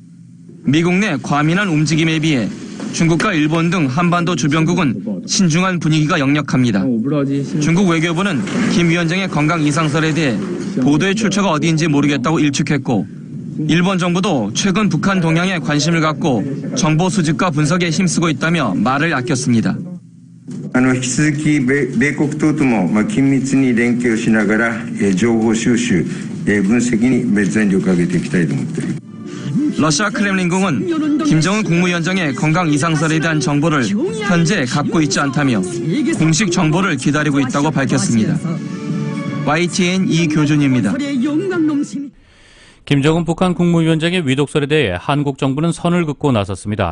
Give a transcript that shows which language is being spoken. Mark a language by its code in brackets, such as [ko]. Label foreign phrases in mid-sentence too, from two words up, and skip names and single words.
[ko] 미국 내 과민한 움직임에 비해 중국과 일본 등 한반도 주변국은 신중한 분위기가 역력합니다. 중국 외교부는 김 위원장의 건강 이상설에 대해 보도의 출처가 어디인지 모르겠다고 일축했고 일본 정부도 최근 북한 동향에 관심을 갖고 정보 수집과 분석에 힘쓰고 있다며 말을 아꼈습니다. [ja] 引き続き米国等とも緊密に連携をしながら情報収集、分析に全力を挙げていきたいと思っています。 [ko] 러시아 크렘린궁은 김정은 국무위원장의 건강 이상설에 대한 정보를 현재 갖고 있지 않다며 공식 정보를 기다리고 있다고 밝혔습니다. YTN 이교준입니다. 김정은 북한 국무위원장의 위독설에 대해 한국 정부는 선을 긋고 나섰습니다.